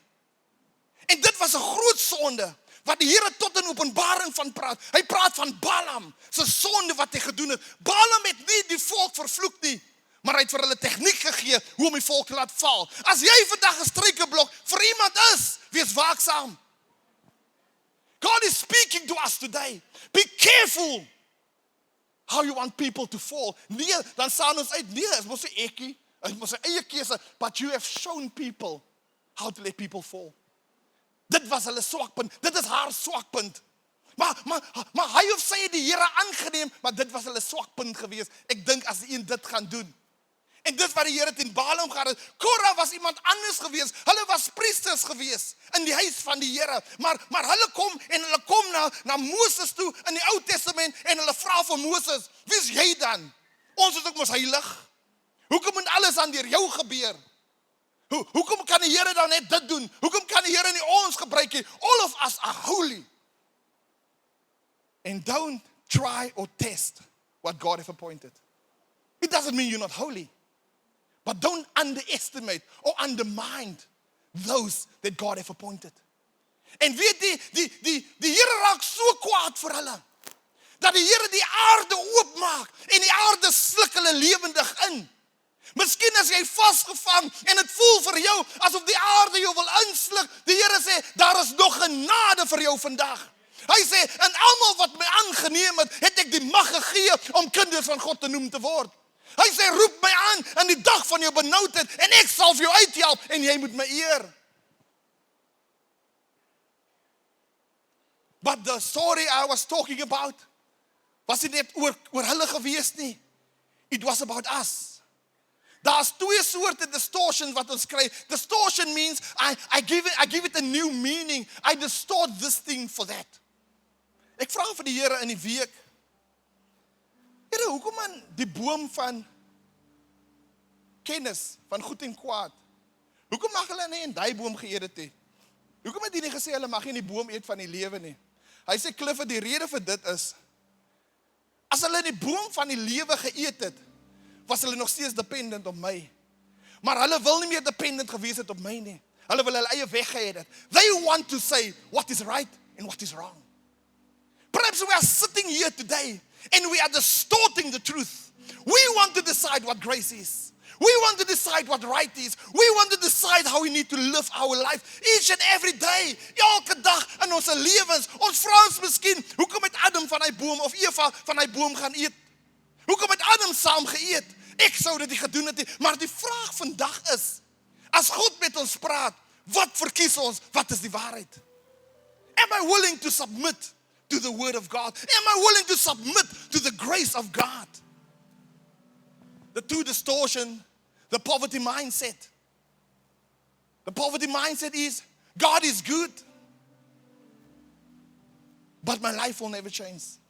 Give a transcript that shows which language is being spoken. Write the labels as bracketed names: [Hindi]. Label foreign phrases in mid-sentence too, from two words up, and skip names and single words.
[Afrikaans] En dit was 'n groot sonde, wat die Here tot in Openbaring van praat. Hy praat van Balaam, sy sonde wat hy gedoen het. Balaam het nie die volk vervloek nie, maar hy het vir hulle tegniek gegee, hoe om die volk te laat val. As jy vandag 'n struikelblok vir iemand is, wees waaksaam. [English] God is speaking to us today. Be careful how you want people to fall. [Afrikaans] Nee, dan staan ons uit, nee, is mos sy ekkie, is mos sy eie keuse, [English] but you have shown people how to let people fall. [Afrikaans] Dit was hulle swakpunt, dit is haar swakpunt. Maar hy of sy het die Here aangeneem, maar dit was hulle swakpunt gewees. Ek dink as die een dit gaan doen. En dit wat die Here teen Balaam gehad het, Korah was iemand anders gewees. Hulle was priesters gewees in die huis van die Here. Maar hulle kom na Moses toe in die Ou Testament en hulle vra vir Moses, wie is jy dan? Ons is ook mos heilig. Hoekom moet alles aan deur jou gebeur? Hoekom kan die Here dan net dit doen? Hoekom kan die Here nie ons gebruik nie? [English] All of us are holy. And don't try or test what God has appointed. It doesn't mean you're not holy. But don't underestimate or undermine those that God has appointed. [Afrikaans] En weet die Here raak so kwaad vir hulle, dat die Here die aarde oopmaak, en die aarde sluk hulle lewendig in. Miskien as jy vasgevang, en het voel vir jou, asof die aarde jou wil insluk, die Here sê, daar is nog genade vir jou vandag. Hy sê, en almal wat my aangeneem het ek die mag gegee, om kinders van God te noem te word. Hy sê, roep my aan, in die dag van jou benoudheid, en ek sal vir jou uithelp, en jy moet my eer. [English] But the story I was talking about, [Afrikaans] was dit net oor hulle gewees nie. [English] It was about us. [Afrikaans] Daar's twee soorte distortion wat ons kry. [English] Distortion means, I give it a new meaning. I distort this thing for that. [Afrikaans] Ek vra vir die Here in die week, Here, hoekom man die boom van kennis, van goed en kwaad, hoekom mag hulle nie in die boom geëet het nie? Hoekom het hy nie gesê, hulle mag nie in die boom eet van die lewe nie? Hy sê, Clifford, die rede vir dit is, as hulle die boom van die lewe geëet het, was hulle nog steeds dependent op my. Maar hulle wil nie meer dependent gewees het op my nie. Hulle wil hulle eie weg geëet het. [English] They want to say what is right and what is wrong. Perhaps we are sitting here today and we are distorting the truth. We want to decide what grace is. We want to decide what right is. We want to decide how we need to live our life each and every day. [Afrikaans] Elke dag in ons lewens. Ons vra ons miskien, hoekom het Adam van die boom of Eva van die boom gaan eet? Hoekom het Adam saam geëet? Ek sou dit nie gedoen het nie. Maar die vraag vandag is, as God met ons praat, wat verkies ons? Wat is die waarheid? [English] Am I willing to submit to the word of God? Am I willing to submit to the grace of God? The two distortion, the poverty mindset. The poverty mindset is, God is good, but my life will never change.